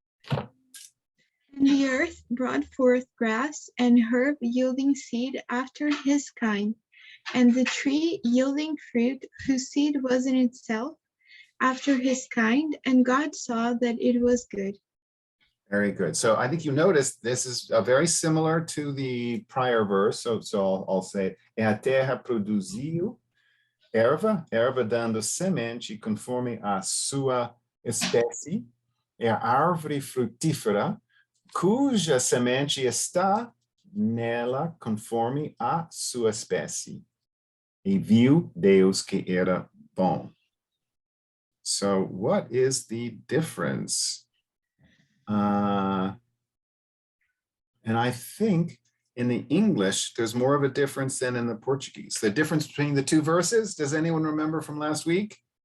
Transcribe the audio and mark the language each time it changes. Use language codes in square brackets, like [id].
[en] And the earth brought forth grass and herb yielding seed after his kind, and the tree yielding fruit whose seed was in itself after his kind, and God saw that it was good. Very good. So I think you noticed this is very similar to the prior verse. [pt] So I'll say, e a terra produziu erva dando semente conforme a sua espécie, é a árvore frutífera cuja semente está nela conforme a sua espécie. E viu Deus que era bom. [en] So what is the difference? And I think in the English, there's more of a difference than in the Portuguese. The difference between the two verses, does anyone remember from last week?